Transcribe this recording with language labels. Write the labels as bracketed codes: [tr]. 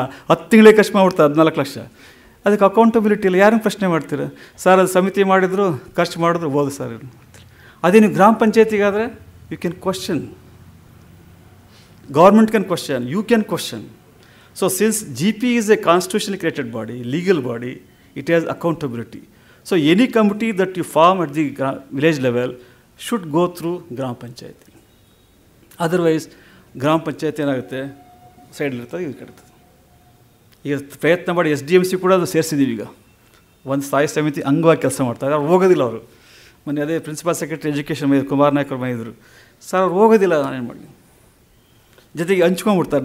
[kn] 10 ತಿಂಗಳಿಗೆ ಖರ್ಚು ಮಾಡಿಬಿಡ್ತಾರೆ 14 ಲಕ್ಷ. ಅದಕ್ಕೆ ಅಕೌಂಟಬಿಲಿಟಿ ಇಲ್ಲ. ಯಾರನ್ನು ಪ್ರಶ್ನೆ ಮಾಡ್ತೀರ? ಸರ್ ಅದು ಸಮಿತಿ ಮಾಡಿದ್ರು, ಖರ್ಚು ಮಾಡಿದ್ರು, ಬೋದು ಸರ್. ಅದೇ ನೀವು ಗ್ರಾಮ ಪಂಚಾಯತಿಗಾದರೆ [en] You can question, government can question, you can question. So So since GP is a constitutionally created body, legal body, it has accountability. So any committee that you form at the village level should go through Gram Panchayati. [kn] Otherwise, Gram Panchayati ಏನಾಗುತ್ತೆ, ಸೈಡಲ್ಲಿರ್ತದೆ, ಇದು ಕೆಡ್ತದೆ. ಈಗ ಪ್ರಯತ್ನ ಮಾಡಿ SDMC ಕೂಡ ಅದು ಸೇರಿಸಿದ್ದೀವಿ. ಈಗ ಒಂದು ಸ್ಥಾಯಿ ಸಮಿತಿ ಅಂಗವಾಗಿ ಕೆಲಸ ಮಾಡ್ತಾರೆ. ಅವ್ರು ಹೋಗೋದಿಲ್ಲ. ಅವರು ಮೊನ್ನೆ ಅದೇ principal secretary education Kumar Naik ಅವ್ರು ಬಂದಿದ್ದರು. ಸರ್ ಅವ್ರು ಹೋಗೋದಿಲ್ಲ, ನಾನೇನು ಮಾಡಲಿ, ಜೊತೆಗೆ ಹಂಚ್ಕೊಂಡ್ಬಿಡ್ತಾರೆ.